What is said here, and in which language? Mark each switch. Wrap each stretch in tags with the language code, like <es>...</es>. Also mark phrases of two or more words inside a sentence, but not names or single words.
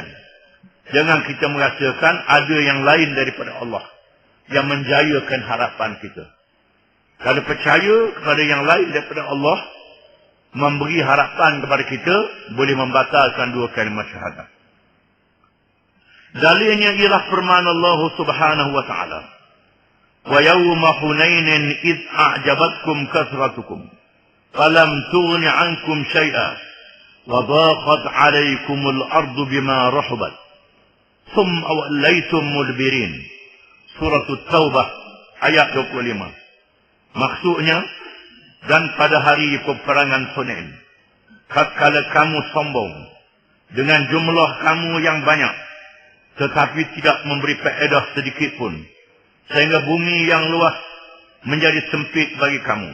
<ms>Jangan kita merasakan ada yang lain daripada Allah yang menjayakan harapan kita. Kalau percaya kepada yang lain daripada Allah memberi harapan kepada kita, boleh membatalkan dua kalimah syahadah. Dalilnya ialah firman Allah</ms> <ar>سبحانه وتعالى. ويوم حنين إذ أعجبتكم كثرتكم فلم تغن عنكم شيئا وضاقت عليكم الأرض بما رحبت ثم وليتم مدبرين.</ar> <ms>Surah At-Taubah ayat 25. Maksudnya, dan pada hari peperangan Hunain, tatkala kamu sombong dengan jumlah kamu yang banyak, tetapi tidak memberi faedah sedikit pun, sehingga bumi yang luas menjadi sempit bagi kamu.</ms>